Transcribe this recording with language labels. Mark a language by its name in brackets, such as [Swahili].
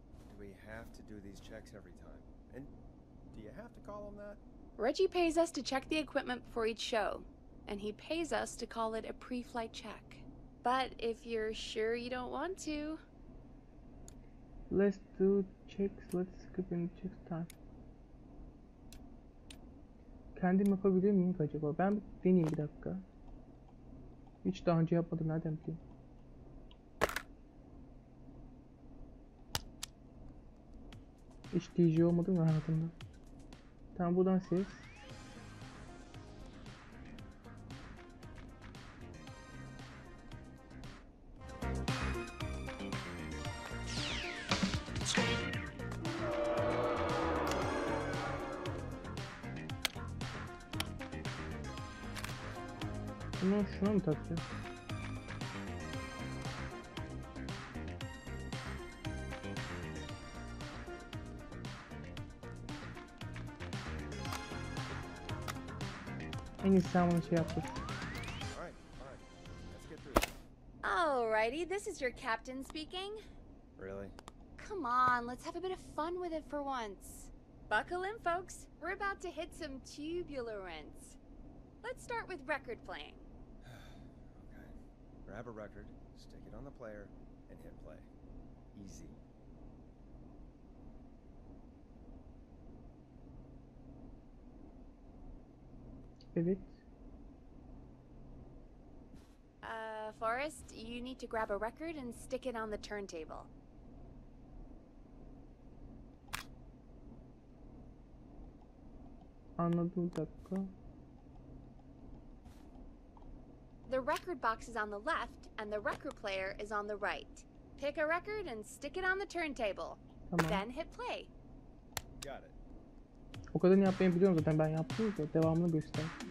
[English] Do we have to do these checks every time? And do you have to call them that? Reggie pays us to check the equipment before each show, and he pays us to call it a pre-flight check. But if you're sure you don't want to... Let's do checks. Let's skip and check time. [Turkish] Kendim yapabilir miyim acaba? Ben bir deneyeyim, bir dakika. Hiç daha önce yapmadım, nereden bileyim? Hiç DJ olmadı mı hayatımda? Tamam, buradan ses. Bunu şuna mı takacağız? En iyisi sen bana şey yaptır. [English] All right, fine. Let's get through this. Alrighty, this is your captain speaking. Really? Come on, let's have a bit of fun with it for once. Buckle in, folks. We're about to hit some tubulence. Let's start with record playing. Okay. Grab a record, stick it on the player, and hit play. Easy. [Turkish] Evet. [English] Forrest, you need to grab a record and stick it on the turntable. [Turkish] Anladım, bir dakika. [English] The record box is on the left, and the record player is on the right. Pick a record and stick it on the turntable. [Turkish] Tamam. [English] Then hit play. Got it. [Turkish] O kadarını yapmayı biliyorum zaten, ben yaptım da devamını göster.